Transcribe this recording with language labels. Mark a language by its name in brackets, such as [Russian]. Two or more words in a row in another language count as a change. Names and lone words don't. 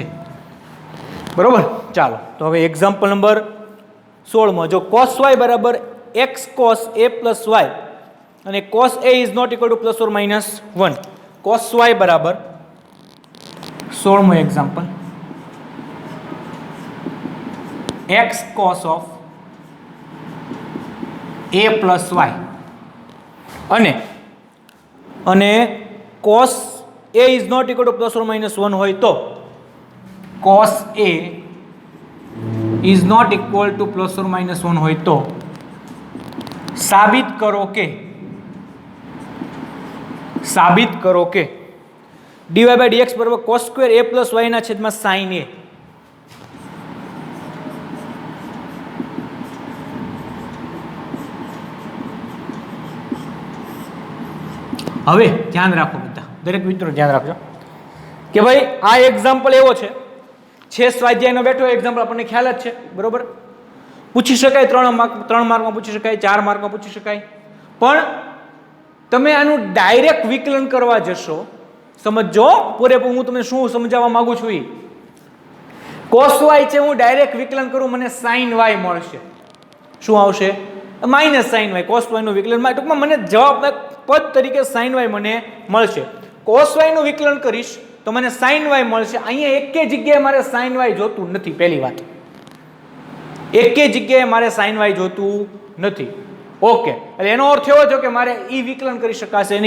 [Gujarati] બરોબર. ચાલો તો હવે [English] example number [Gujarati] 16માં જો cos y બરાબર x cos a પ્લસ y અને cos a [English] is not equal to plus or minus 1. [Gujarati] cos y બરાબર 16મો એક્ઝામ્પલ [English] x cos of a plus y [Gujarati] અને [English] cos a is not equal to plus or minus 1 [Gujarati] હોય તો [English] cos a is not equal to plus or minus 1 [Gujarati] હોય તો સાબિત કરો કે [English] dy by dx [Gujarati] બરાબર [English] cos square a plus y [Gujarati] ના છેદમાં sin a. હવે ધ્યાન રાખો બધા, દરેક મિત્રો ધ્યાન રાખજો કે ભાઈ આ એક્ઝામ્પલ એવો છે સ્વાધ્યાયનો બેઠો એક્ઝામ્પલ, આપણને ખ્યાલ જ છે. બરોબર. પૂછી શકાય 3 માર્કમાં પૂછી શકાય, 4 માર્કમાં પૂછી શકાય, પણ તમે આનું ડાયરેક્ટ વિકલન કરવા જશો, સમજો પૂરેપૂરું હું તમને શું સમજાવવા માંગુ છું. cos y છે, હું ડાયરેક્ટ વિકલન કરું મને sin y મળશે. શું આવશે? [English] minus sin y. [Gujarati] cos y નું વિકલન ટૂંકમાં મને જવાબ પદ તરીકે sin y મને મળશે. cos y નું વિકલન કરીશ તો મને sin y મળશે. અહીંયા એકે જગ્યાએ મારે sin y જોતું નથી. પહેલી વાત, એકે જગ્યાએ મારે sin y જોતું નથી. ઓકે, એટલે એનો અર્થ એવો છે કે મારે ઈ વિકલન કરી શકાશે નહીં.